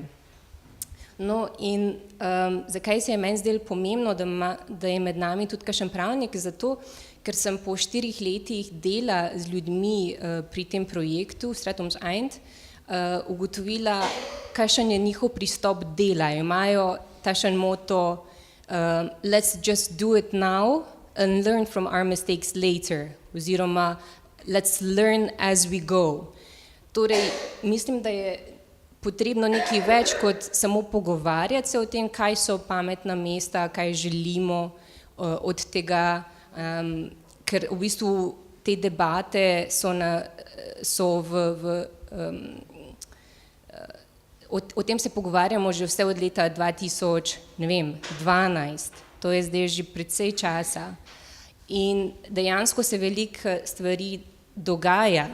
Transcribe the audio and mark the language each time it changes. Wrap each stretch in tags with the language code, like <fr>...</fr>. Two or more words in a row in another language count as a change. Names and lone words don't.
<sl>No in zakaj se je meni zdelo pomembno, da je med nami tudi kakšen pravnik? Zato, ker sem po 4 letih dela z ljudmi pri tem projektu Stratums Eind ugotovila, kakšen je njihov pristop dela. Imajo takšen moto</sl> <en>let's just do it now and learn from our mistakes later, oziroma let's learn as we go.</en> <sl>Torej, mislim, da je potrebno nekaj več kot samo pogovarjati se o tem, kaj so pametna mesta, kaj želimo od tega, ker v bistvu te debate o tem se pogovarjamo že vse od leta 2012, to je zdaj že precej časa in dejansko se veliko stvari dogaja.</sl>